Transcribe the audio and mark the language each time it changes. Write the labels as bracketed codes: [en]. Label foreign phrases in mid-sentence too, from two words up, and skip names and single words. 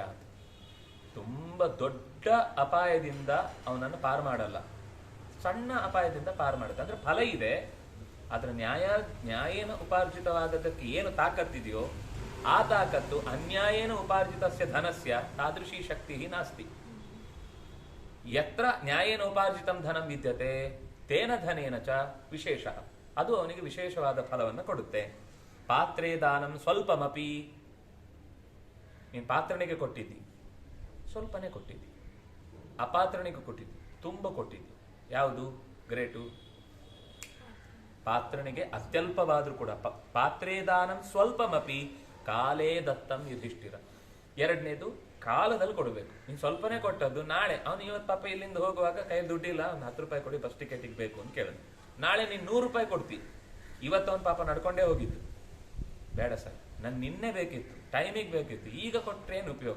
[kn] ತುಂಬಾ ದೊಡ್ಡ ಅಪಾಯದಿಂದ ಅವನನ್ನು ಪಾರು ಮಾಡಲ್ಲ, ಸಣ್ಣ ಅಪಾಯದಿಂದ ಪಾರು ಮಾಡುತ್ತೆ. ಅಂದ್ರೆ ಫಲ ಇದೆ, ಆದ್ರೆ ನ್ಯಾಯೇನ ಉಪಾರ್ಜಿತವಾದದಕ್ಕೆ ಏನು ತಾಕತ್ತಿದೆಯೋ ಆ ತಾಕತ್ತು [sa] ಅನ್ಯಾಯೇನ ಉಪಾರ್ಜಿತಸ್ಯ ಧನಸ್ಯ ತಾದೃಶಿ ಶಕ್ತಿ ನಾಸ್ತಿ. ಯತ್ರ ನ್ಯಾಯೇನ ಉಪಾರ್ಜಿತಂ ಧನಂ ವಿದ್ಯತೆ ತೇನ ಧನೇನ ಚ ವಿಶೇಷ, [kn] ಅದು ಅವನಿಗೆ ವಿಶೇಷವಾದ ಫಲವನ್ನು ಕೊಡುತ್ತೆ. [sa] ಪಾತ್ರೇ ದಾನಂ ಸ್ವಲ್ಪಮಪಿ, [kn] ನೀನು ಪಾತ್ರನಿಗೆ ಕೊಟ್ಟಿದ್ದಿ, ಸ್ವಲ್ಪನೇ ಕೊಟ್ಟಿದ್ದಿ. ಅಪಾತ್ರನಿಗೆ ಕೊಟ್ಟಿದ್ದಿ, ತುಂಬ ಕೊಟ್ಟಿದ್ದಿ. ಯಾವುದು ಗ್ರೇಟು? ಪಾತ್ರನಿಗೆ ಅತ್ಯಲ್ಪವಾದ್ರೂ ಕೂಡ. [sa] ಪಾತ್ರೇ ದಾನಂ ಸ್ವಲ್ಪಮಪಿ ಕಾಲೇ ದತ್ತಂ ಯುಧಿಷ್ಠಿರ. [kn] ಎರಡನೇದು ಕಾಲದಲ್ಲಿ ಕೊಡಬೇಕು. ನೀನು ಸ್ವಲ್ಪನೇ ಕೊಟ್ಟದ್ದು, ನಾಳೆ ಅವನು ಇವತ್ತು ಪಾಪ ಇಲ್ಲಿಂದ ಹೋಗುವಾಗ ಕೈಯಲ್ಲಿ ದುಡ್ಡಿಲ್ಲ, ಒಂದು 10 ರೂಪಾಯಿ ಕೊಡಿ ಬಸ್ ಟಿಕೆಟಿಗೆ ಬೇಕು ಅಂತ ಕೇಳಿದ್ರು. ನಾಳೆ ನೀನು 100 ರೂಪಾಯಿ ಕೊಡ್ತಿ. ಇವತ್ತು ಅವನು ಪಾಪ ನಡ್ಕೊಂಡೇ ಹೋಗಿದ್ದು, ಬೇಡ ಸರ್ ನನ್ಗೆ ನಿನ್ನೆ ಬೇಕಿತ್ತು, ಟೈಮಿಗೆ ಬೇಕಿತ್ತು, ಈಗ ಕೊಟ್ರೆ ಏನು ಉಪಯೋಗ?